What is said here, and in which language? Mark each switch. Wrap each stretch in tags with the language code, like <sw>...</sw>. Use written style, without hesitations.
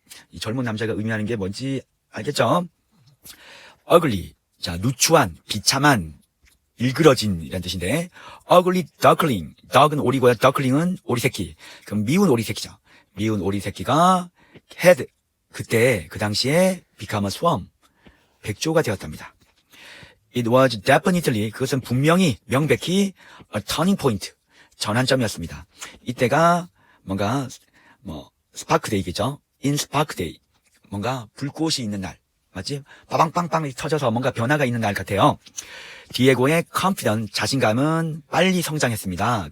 <ko>이 젊은 남자가 의미하는 게 뭔지 알겠죠? ugly, 누추한, 비참한, 일그러진 이란 뜻인데 ugly duckling, duck은 오리고요. duckling은 오리새끼. 그럼 미운 오리새끼죠. 미운 오리새끼가 had 그때 그 당시에</ko> <en>become a swarm,</en> <ko>백조가 되었답니다.</ko> <en>It was definitely,</en> <ko>그것은 분명히 명백히</ko> <en>a turning point,</en> <ko>전환점이었습니다. 이때가 뭔가 스파크 데이겠죠. in spark day, 뭔가 불꽃이 있는 날, 맞지? 빠방빵빵 터져서 뭔가 변화가 있는 날 같아요. 디에고의 confidence, 자신감은 빨리 성장했습니다.</ko>